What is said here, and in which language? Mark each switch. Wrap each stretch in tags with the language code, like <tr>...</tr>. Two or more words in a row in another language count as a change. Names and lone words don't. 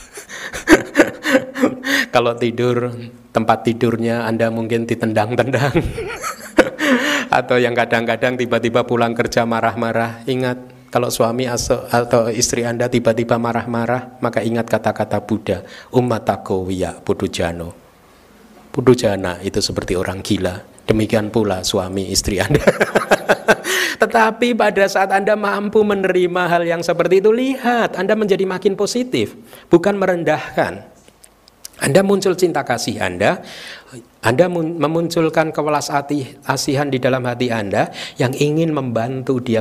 <id>Kalau tidur, tempat tidurnya Anda mungkin ditendang-tendang. Atau yang kadang-kadang tiba-tiba pulang kerja marah-marah. Ingat, kalau suami atau istri Anda tiba-tiba marah-marah, maka ingat kata-kata Buddha,</id> <pi>ummatako wiya pudujano.</pi> <id>Pudujana itu seperti orang gila. Demikian pula suami istri Anda. Tetapi pada saat Anda mampu menerima hal yang seperti itu, lihat, Anda menjadi makin positif, bukan merendahkan. Anda muncul cinta kasih Anda memunculkan kewelas asihan di dalam hati Anda yang ingin membantu dia</id>